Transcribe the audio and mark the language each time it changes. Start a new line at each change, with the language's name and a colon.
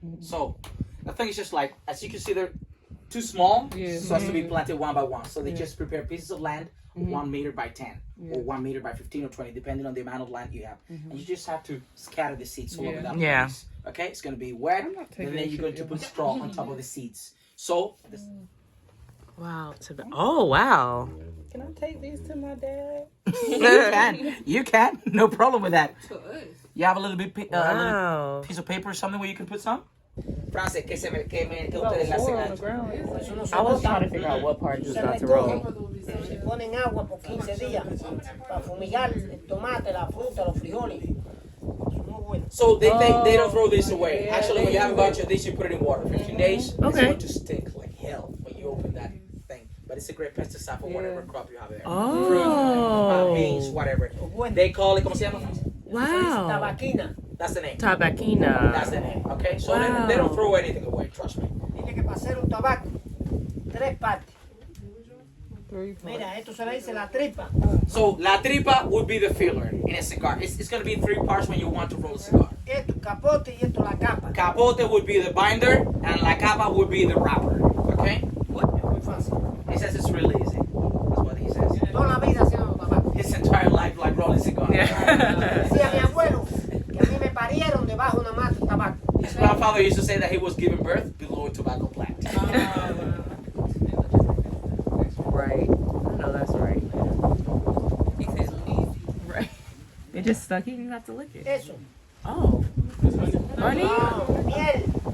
English: So the thing is just like, as you can see, they're too small, Yeah. so as to be planted one by one. So they just prepare pieces of land, 1 meter by 10, or 1 meter by 15 or 20, depending on the amount of land you have. And you just have to scatter the seeds all over that Yeah. place. Okay, it's gonna be wet, not taking and then that you're going shit, to put straw on top of the seeds. So this, Wow. Oh, wow. Can I take these to my dad? you can, no problem with that. To us. You have a little bit, a little Wow. piece of paper or something where you can put some.
Spanish: Frase que ustedes
English: Four on the
Spanish: hacen.
English: ground.
Spanish: Eso no se
English: I was
Spanish: bota.
English: trying to figure out what part you was
Spanish: Se
English: about to
Spanish: recoge,
English: roll.
Spanish: se pone en agua por 15 días para fumigar el tomate, la fruta, los frijoles. Eso es muy bueno.
English: So they don't throw this away. Actually, when you have a bunch of this, you put it in water. 15 days, it's Okay. going to stink like hell when you open that thing. But it's a great pesticide for whatever crop you have there. Oh. Beans, whatever. They call it,
Spanish: ¿cómo se llama?
English: Wow.
Spanish: Tabaquina.
English: That's the name.
Spanish: Tabaquina.
English: That's the name. Okay, so Wow. they don't throw anything away. Trust me.
Spanish: Dile que para hacer un tabaco, 3 partes.
English: 3 parts.
Spanish: Mira, esto se le dice la tripa.
English: So la tripa would be the filler in a cigar. It's going to be 3 parts when you want to roll a cigar.
Spanish: Esto el capote y esto la capa.
English: Capote would be the binder, and la capa would be the wrapper. Okay?
Spanish: Es muy fácil.
English: He says it's really easy. That's what he says.
Spanish: Toda la vida haciendo tabaco.
English: His entire life like rolling cigars.
Spanish: Decía mi abuelo que a mí me parieron debajo de una mata de tabaco.
English: His grandfather used to say that he was given birth below a tobacco plant. Right. I know that's right. He said easy. Right. It just stuck. He didn't have to lick it.
Spanish: Eso.
English: Oh. Honey?
Spanish: Miel.